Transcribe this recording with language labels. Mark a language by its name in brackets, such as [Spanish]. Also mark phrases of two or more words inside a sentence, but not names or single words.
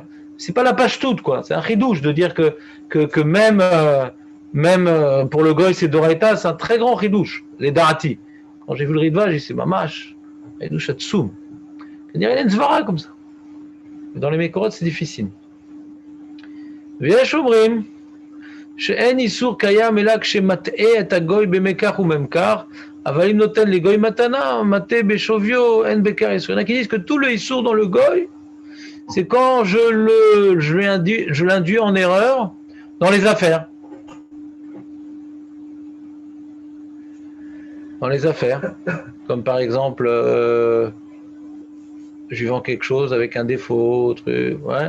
[French] C'est pas la page toute, quoi. C'est un chidouche de dire que même pour le goy, c'est Doraita, c'est un très grand chidouche, les Darati. Quand j'ai vu le Ridva, j'ai dit, c'est mamash. [Hebrew] חידוש עצום. [French] Il y a une zvara comme ça. Mais dans les Mekorot, c'est difficile. [Hebrew] ויש אומרים שאין איסור קיים אלא כשמטעה את הגוי במקח וממכר, אבל אם נותן לגוי מתנה, מטעה בשוויו, אין בכר איסור. [French] Il y en a qui disent que tout le איסור dans le goy, c'est quand je l'induis en erreur dans les affaires. Dans les affaires. Comme par exemple, je lui vends quelque chose avec un défaut, truc, ouais.